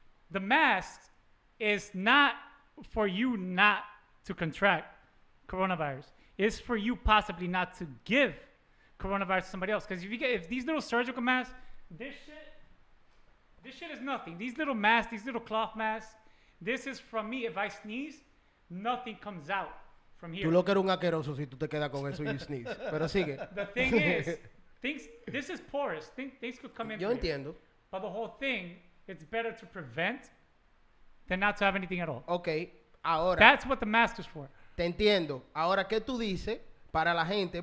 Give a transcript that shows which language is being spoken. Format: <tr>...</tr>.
<en>The mask is not for you not to contract coronavirus. It's for you possibly not to give coronavirus to somebody else. Because if these little surgical masks, this shit is nothing. These little masks, these little cloth masks, this is from me. If I sneeze, nothing comes out from here.</en> <es>Tú lo que eres un asqueroso si tú te quedas con eso y</es> <en>you sneeze.</en> <es>Pero sigue.</es> <en>The thing is, this is porous. Things could come in.</en> <es>Yo</es> <en>through here.</en> <es>entiendo.</es> <en>But the whole thing, it's better to prevent than not to have anything at all.</en> <es>Okay, ahora</es> <en>That's what the mask is for.</en> <es>te entiendo. Ahora, ¿qué tú dices para la gente?</es>